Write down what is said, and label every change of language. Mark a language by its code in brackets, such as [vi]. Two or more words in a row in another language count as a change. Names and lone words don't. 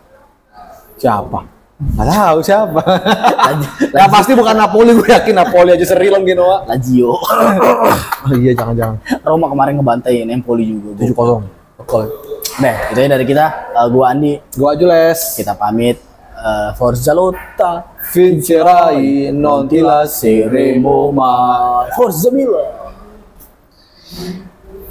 [id] Siapa? Nggak tahu siapa. Lazio. Ya pasti bukan Napoli, gue yakin Napoli aja seri lah Genoa. Lazio. Oh iya, jangan. Roma kemarin ngebantai Empoli juga. 7-0. Oke. Nah, itu aja dari kita. Gua Andi. Gua Jules. Kita pamit. [it] Forza Lotta. Vincerai non ti lasceremo mai. Forza Milan.